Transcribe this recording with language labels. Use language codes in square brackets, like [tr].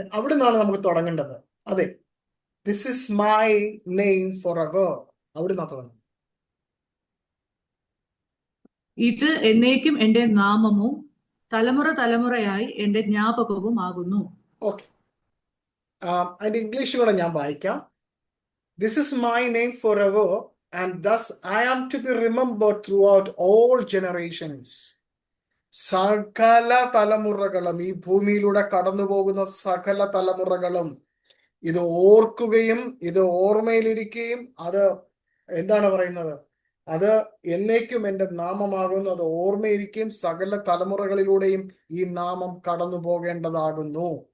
[ml] അവിടെ നിന്നാണ് നമുക്ക് തുടങ്ങേണ്ടത്. അതെ, [en] This is my name forever. [ml] അവിടെ നിന്നാ തുടങ്ങും. ഇത് എന്നേക്കും എന്റെ നാമവും തലമുറ തലമുറയായി എന്റെ ജ്ഞാപകവും ആകുന്നു. ഓക്കെ, അതിന്റെ ഇംഗ്ലീഷ് കൂടെ ഞാൻ വായിക്കാം. [en] This is my name forever, and thus I am to be remembered throughout all generations. [ml] സകല തലമുറകളും, ഈ ഭൂമിയിലൂടെ കടന്നു പോകുന്ന സകല തലമുറകളും ഇത് ഓർക്കുകയും ഇത് ഓർമ്മയിലിരിക്കുകയും, അത് എന്താണ് പറയുന്നത്? അത് എന്നേക്കും എൻ്റെ നാമമാകുന്നു, അത് ഓർമ്മയിരിക്കുകയും സകല തലമുറകളിലൂടെയും ഈ നാമം കടന്നു പോകേണ്ടതാകുന്നു.